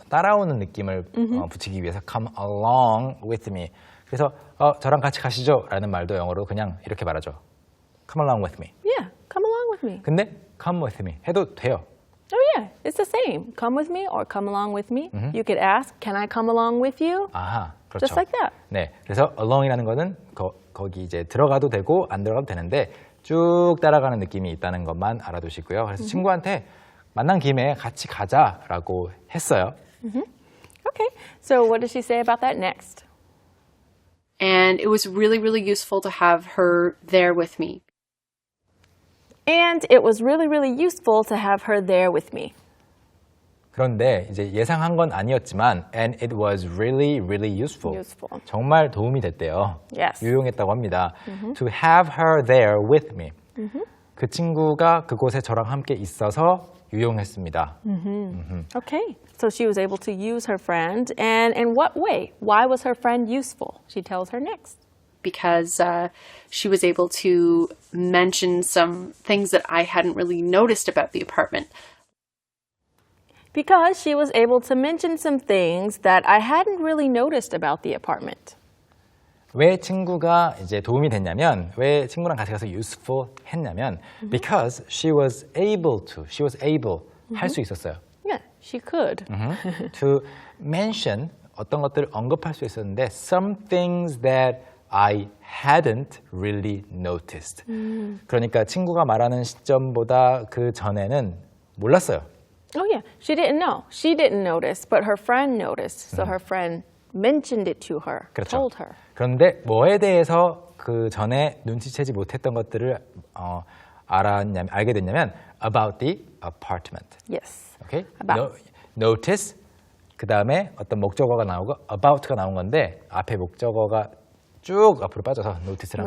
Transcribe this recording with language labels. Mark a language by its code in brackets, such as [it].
[ko] 따라오는 느낌을 붙이기 위해서 [en] come along with me. [ko] 그래서 저랑 같이 가시죠 라는 말도 영어로 그냥 이렇게 말하죠. [en] Come along with me. Yeah, come along with me. [ko] 근데 [en] come with me [ko] 해도 돼요. [en] Oh yeah, it's the same. Come with me or come along with me. You could ask, can I come along with you? [ko] 아하, 그렇죠. [en] Just like that. [ko] 네, 그래서 along이라는 거는 거기 이제 들어가도 되고 안 들어가도 되는데 쭉 따라가는 느낌이 있다는 것만 알아두시고요. 그래서 친구한테 만난 김에 같이 가자라고 했어요. [en] Okay, so what does she say about that next? And it was really, really useful to have her there with me. And it was really, really useful to have her there with me. [ko] 그런데 이제 예상한 건 아니었지만 [en] and it was really, really useful. Useful. [ko] 정말 도움이 됐대요. [en] Yes. [ko] 유용했다고 합니다. [en] To have her there with me. [ko] 그 친구가 그곳에 저랑 함께 있어서 유용했습니다. [en] Okay, so she was able to use her friend. And in what way? Why was her friend useful? She tells her next. Because she was able to mention some things that I hadn't really noticed about the apartment. Because she was able to mention some things that I hadn't really noticed about the apartment. [ko] 왜 친구가 이제 도움이 됐냐면 왜 친구랑 같이 가서 useful 했냐면 [en] because she was able [ko] 할 수 있었어요. [en] Yeah, she could. To mention [ko] 어떤 것들을 언급할 수 있었는데 [en] some things that I hadn't really noticed. [ko] 그러니까 친구가 말하는 시점보다 그 전에는 몰랐어요. [en] Oh yeah, she didn't know. She didn't notice, but her friend noticed. So her friend mentioned it to her, [ko] 그렇죠. [en] told her. [ko] 그런데 뭐에 대해서 그 전에 눈치채지 못했던 것들을 알게 됐냐면 [en] about the apartment. Yes. Okay? About. [ko] Notice 그 다음에 어떤 목적어가 나오고 about가 나온 건데 앞에 목적어가 쭉 앞으로 빠져서 notice랑